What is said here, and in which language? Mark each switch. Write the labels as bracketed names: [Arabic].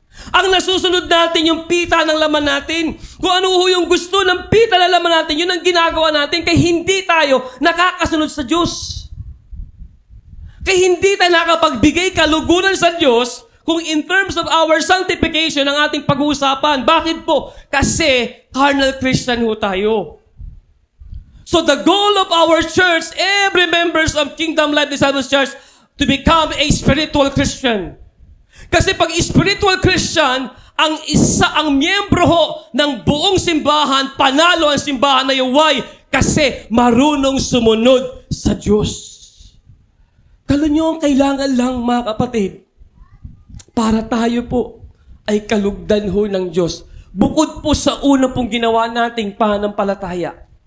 [Filipino] Ang nasusunod natin yung pita ng laman natin. Kung ano yung gusto ng pita ng laman natin, yun ang ginagawa natin kaya hindi tayo nakakasunod sa Diyos. Kaya hindi tayo nakapagbigay kaluguran sa Diyos kung [English] in terms of our sanctification [Filipino] ang ating pag-uusapan. Bakit po? Kasi carnal Christian tayo. [English] So the goal of our church, every members of Kingdom Life Disciples Church, to become a spiritual Christian. [Filipino] Kasi pag spiritual Christian, ang miyembro ng buong simbahan, panalo ang simbahan na yung why? Kasi marunong sumunod sa Diyos. Kala nyo ang kailangan lang mga kapatid, para tayo po ay kalugdan ng Diyos. Bukod po sa una pong ginawa nating pananampalataya.